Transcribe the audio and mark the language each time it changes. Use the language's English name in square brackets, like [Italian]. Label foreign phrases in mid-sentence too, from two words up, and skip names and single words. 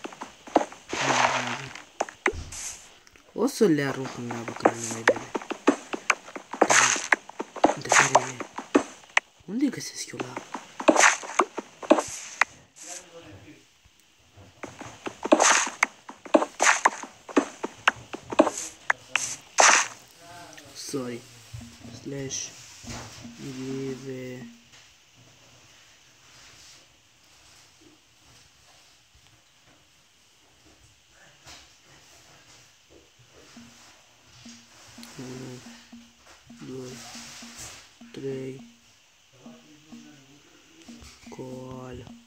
[Romanian] O să le arunc în lavă când nu mai bine. Întrebare e, unde găsesc eu lavă? [English] Sorry. Slash give [Romanian] unu, doi, trei, coală.